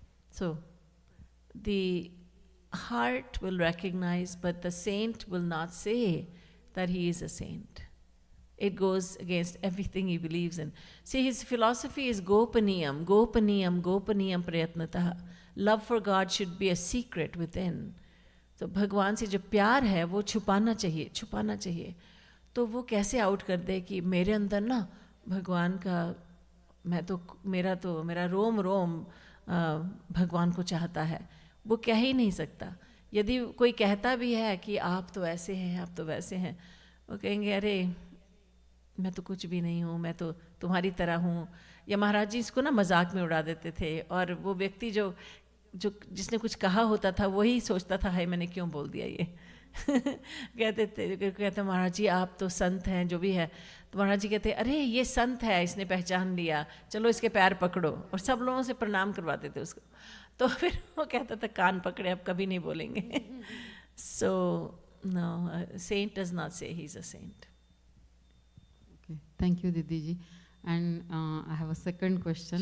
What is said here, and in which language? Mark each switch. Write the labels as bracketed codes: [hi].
[en] So the heart will recognize, but the saint will not say that he is a saint. It goes against everything he believes in. See, his philosophy is gopaniyam, gopaniyam, gopaniyam prayatnataha. love for God should be a secret within. [hi] तो भगवान से जो प्यार है वो छुपाना चाहिए. तो वो कैसे आउट कर दे कि मेरे अंदर ना भगवान का, मेरा रोम रोम भगवान को चाहता है, वो कह ही नहीं सकता. यदि कोई कहता भी है कि आप तो ऐसे हैं, आप तो वैसे हैं, वो कहेंगे अरे मैं तो कुछ भी नहीं हूँ, मैं तो तुम्हारी तरह हूँ. या महाराज जी इसको ना मजाक में उड़ा देते थे, और वो व्यक्ति जिसने कुछ कहा होता था वही सोचता था हाय मैंने क्यों बोल दिया ये. कहते महाराज जी आप तो संत हैं, जो भी है. तो महाराज जी कहते अरे ये संत है, इसने पहचान लिया, चलो इसके पैर पकड़ो, और सब लोगों से प्रणाम करवाते थे उसको. तो फिर वो कहता था कान पकड़े, अब कभी नहीं बोलेंगे. [en] So no, saint does not say he is a saint. Okay, thank you, Didi Ji. And I have a second question.